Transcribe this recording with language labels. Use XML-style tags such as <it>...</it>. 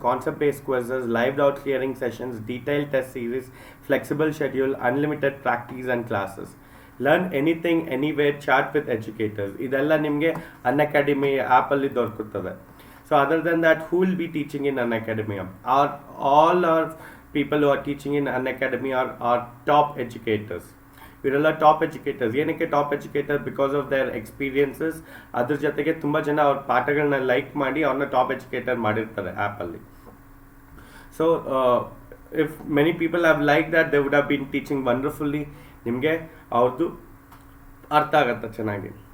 <en>Concept based quizzes, live doubt clearing sessions, detail test series, flexible schedule, unlimited practice and classes. Learn anything anywhere, chat with educators.</en> <kn>ಇದೆಲ್ಲ ನಿಮಗೆ Unacademy ಆ್ಯಪಲ್ಲಿ ದೊರಕುತ್ತದೆ.</kn> <en>So other than that, who will be teaching in Unacademy? All are people who are teaching in Unacademy are top educators. ಇವರೆಲ್ಲ top educators. ಏನಕ್ಕೆ top educator? Because of their experiences.</en> <kn>ಅದ್ರ ಜೊತೆಗೆ ತುಂಬ ಜನ ಅವ್ರ ಪಾಠಗಳನ್ನ ಲೈಕ್ ಮಾಡಿ ಅವ್ರನ್ನ ಟಾಪ್ ಎಜುಕೇಟರ್ ಮಾಡಿರ್ತಾರೆ ಆ್ಯಪಲ್ಲಿ.</kn> <en>So if many people have like that, they would have been teaching wonderfully.</en> <kn>ನಿಮಗೆ ಅವ್ರದ್ದು ಅರ್ಥ ಆಗುತ್ತೆ ಚೆನ್ನಾಗಿ.</kn>